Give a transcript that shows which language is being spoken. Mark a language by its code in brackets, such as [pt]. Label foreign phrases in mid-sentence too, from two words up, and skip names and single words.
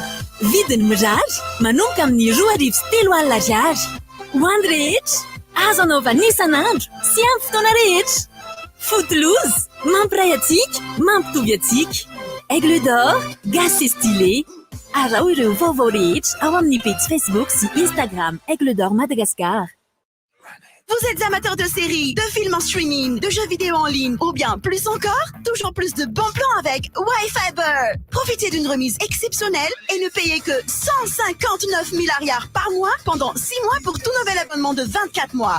[mg] Vidiny mirary, manomboka amin'ny 2,3 ariary. Ho an'ny rehetra, azo anaovana isan'andro sy amin'ny fotoana rehetra. Footloose, mampiray atsika, mampitovy atsika. Aigle d'or, [fr] gasy stylé. [mg] Arao ireo vaovao rehetra ao amin'ny page Facebook sy Instagram Aigle d'or Madagascar. [fr] Vous êtes amateur de séries, de films en streaming, de jeux vidéo en ligne ou bien plus encore, toujours plus de bons plans avec Wi-Fiber. Profitez d'une remise exceptionnelle et ne payez que 159 000 ariars par mois pendant 6 mois pour tout nouvel abonnement de 24 mois.